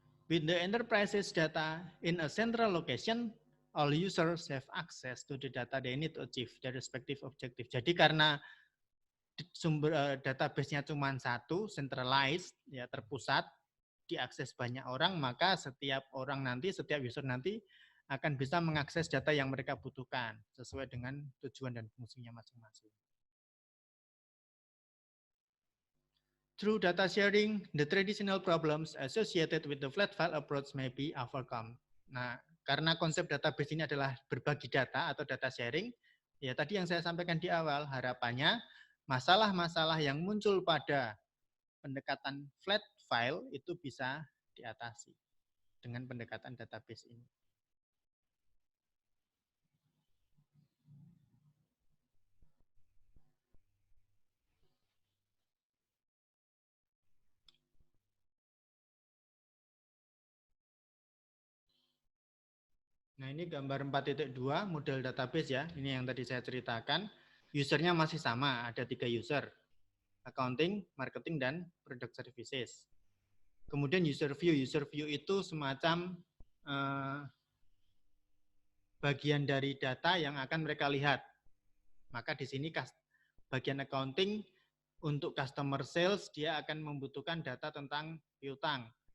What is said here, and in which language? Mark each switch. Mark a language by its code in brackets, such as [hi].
[en] With the enterprise's data in a central location, all users have access to the data they need to achieve their respective objective. [id] Jadi karena sumber database-nya cuma satu, centralized, ya terpusat, diakses banyak orang, maka setiap orang nanti, setiap user nanti akan bisa mengakses data yang mereka butuhkan sesuai dengan tujuan dan fungsinya masing-masing. [en] Through data sharing, the traditional problems associated with the flat file approach may be overcome. [id] Nah, karena konsep database ini adalah berbagi data atau data sharing, ya tadi yang saya sampaikan di awal, harapannya masalah-masalah yang muncul pada pendekatan flat file itu bisa diatasi dengan pendekatan database ini. Nah, ini gambar 4.2 model database ya. Ini yang tadi saya ceritakan. Usernya masih sama, ada 3 user. Accounting, marketing, dan product services. Kemudian user view. User view itu semacam bagian dari data yang akan mereka lihat. Maka di sini bagian accounting untuk customer sales dia akan membutuhkan data tentang piutang.